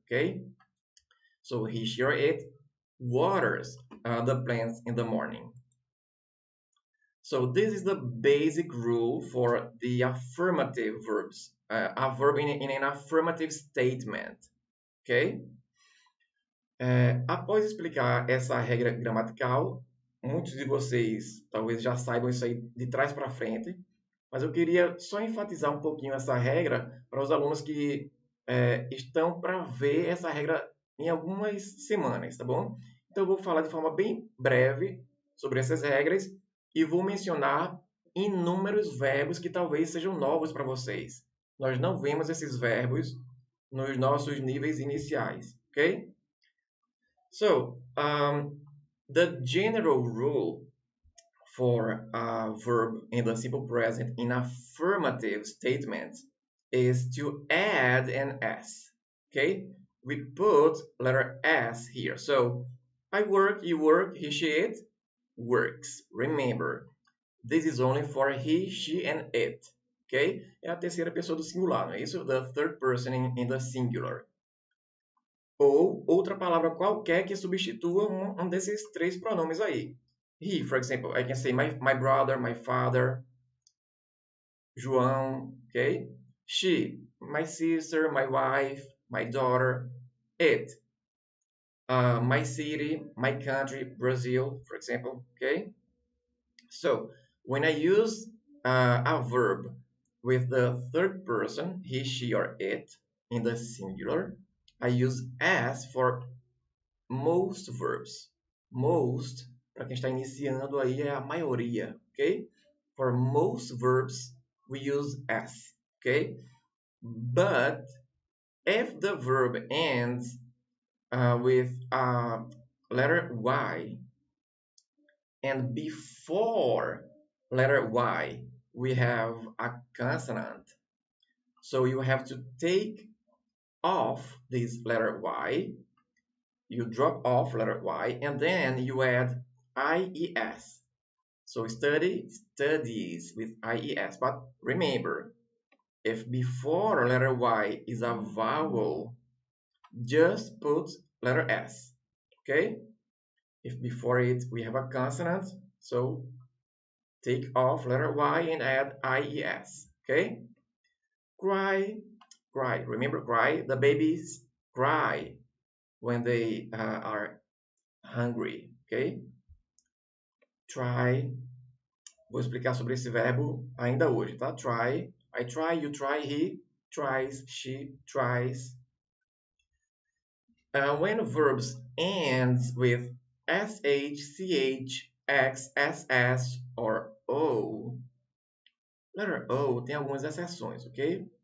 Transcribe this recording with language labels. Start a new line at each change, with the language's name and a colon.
English: Okay, so he, she, or it waters the plants in the morning. So this is the basic rule for the affirmative verbs. A verb in an affirmative statement, ok?
Portuguese: Após explicar essa regra gramatical, muitos de vocês talvez já saibam isso aí de trás para frente, mas eu queria só enfatizar um pouquinho essa regra para os alunos que estão para ver essa regra em algumas semanas, tá bom? Então eu vou falar de forma bem breve sobre essas regras e vou mencionar inúmeros verbos que talvez sejam novos para vocês. Nós não vemos esses verbos nos nossos níveis iniciais, ok?
English: So, the general rule for a verb in the simple present in affirmative statements is to add an S, okay? We put letter S here. So, I work, you work, he, she, it works. Remember, this is only for he, she, and it, okay?
Portuguese: É a terceira pessoa do singular, não é isso?
English: The third person in the singular.
Portuguese: ou outra palavra qualquer que substitua um desses três pronomes aí.
English: He, for example, I can say my brother, my father, João, okay? She, my sister, my wife, my daughter. It, my city, my country, Brazil, for example, okay? So when I use a verb with the third person, he, she, or it, in the singular, I use as for most verbs.
Portuguese: Most, para quem está iniciando aí, é a maioria, ok?
English: For most verbs, we use as, okay? But if the verb ends with letter Y, and before letter Y, we have a consonant. So you have to take off this letter Y. You drop off letter Y, and then you add IES. So studies with IES. But remember, if before letter Y is a vowel, just put letter S. Okay? If before it we have a consonant, so take off letter Y and add IES. Okay? Cry, cry. Remember cry? The babies cry when they are hungry. Okay? Try.
Portuguese: Vou explicar sobre esse verbo ainda hoje, tá?
English: Try. I try, you try, he tries, she tries. When verbs ends with sh, ch, x, ss, or o, letter O
Portuguese: tem algumas exceções,
English: okay?